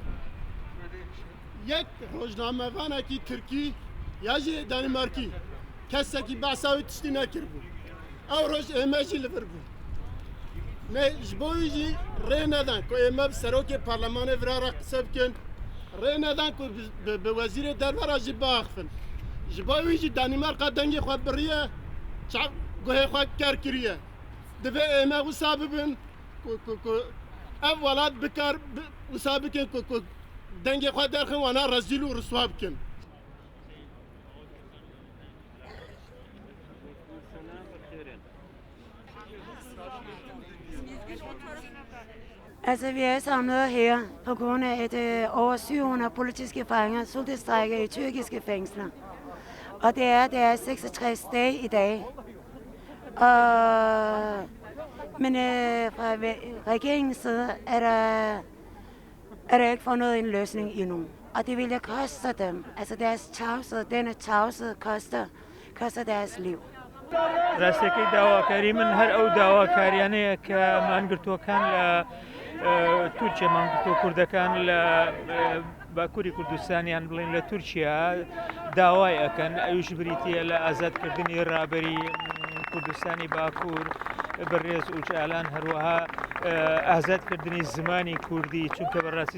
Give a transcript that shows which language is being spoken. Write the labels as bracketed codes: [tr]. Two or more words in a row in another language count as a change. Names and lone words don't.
[ku] یەک ڕۆژنامەڤانێکی تورکی یا jî دانمارکی کەسێکی بەسا وی تشتی نەکرد بوو ئەو ڕۆژ ئێمە jî لەبەر بوو ji bo wî jî rê nedan ku ئێمە bi serokê perlemanê vira re qise bikin rê nedan ku bi wezîrê dervera jî biaxivin ji bo wî jî Danimarka dengê xwe biriye guhê xwe ker kiriye divê ême wisa bibin ku ev welat bikar wisa bikin ku dengê xwe derxin wana rezîl û riswa bikin. [da] Altså, vi er samlet her på grund af, at over 700 politiske fanger sultestrejker i tyrkiske fængsler. Og det er 66 dage i dag. Men fra regeringens side er der ikke fundet en løsning endnu. Og det vil jeg koste dem. Altså deres tavshed, denne tavshed koster deres liv. [ckb] ڕاستەکەی داواکاری من هەر ئەو داواکاریانەیە کە مانگرتوەکان لە تورکیا مانگرتوە کوردەکان لە باکووری کوردستانیان بڵێن لە تورکیا داوای ئەکەن ئەویش بریتیە لە ئازادکردنی ڕابەری کوردستانی باکوور بەڕێز ئوچالان هەروەها ئازادکردنی زمانی کوردی چونکە بەڕاستی